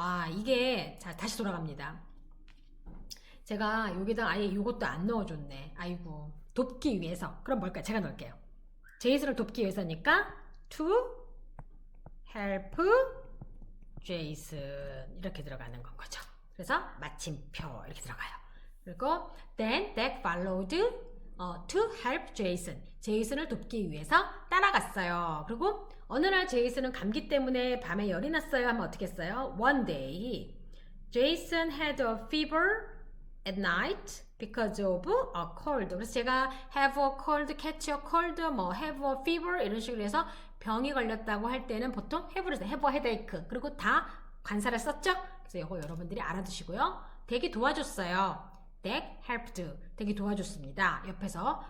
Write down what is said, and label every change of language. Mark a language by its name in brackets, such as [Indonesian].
[Korean] 이게 자 다시 돌아갑니다. 제가 여기다 아예 이것도 안 넣어줬네. 아이고 돕기 위해서 그럼 뭘까요? 제가 넣을게요. 제이슨을 돕기 위해서니까 [English] to help Jason [Korean] 이렇게 들어가는 건 거죠. 그래서 마침표 이렇게 들어가요. [English] 그리고 then that followed to help Jason [Korean] 제이슨을 돕기 위해서 따라갔어요. 그리고 어느 날 제이슨은 감기 때문에 밤에 열이 났어요 하면 어떻게 했어요? [English] One day Jason had a fever at night because of a cold. [Korean] 그래서 제가 have a cold, catch a cold, 뭐 have a fever 이런 식으로 해서 병이 걸렸다고 할 때는 보통 have를 써요. [English] have a headache. [Korean] 그리고 다 관사를 썼죠? 그래서 이거 여러분들이 알아두시고요. 되게 도와줬어요. [English] that helped. [Korean] 되게 도와줬습니다. 옆에서.